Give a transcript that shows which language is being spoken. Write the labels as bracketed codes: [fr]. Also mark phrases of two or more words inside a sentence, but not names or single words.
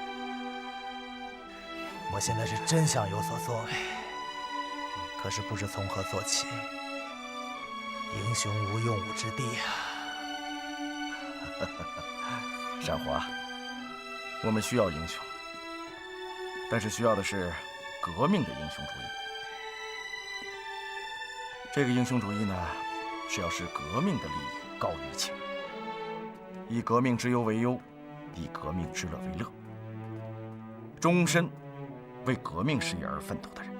[zh] 我現在是真想有所作為，可是不知從何做起。英雄無用武之地啊！山虎啊，我們需要英雄，但是需要的是革命的英雄主義。這個英雄主義呢，是要使革命的利益高於一切，以革命之憂為憂，以革命之樂為樂，終身為革命事業而奮鬥的人。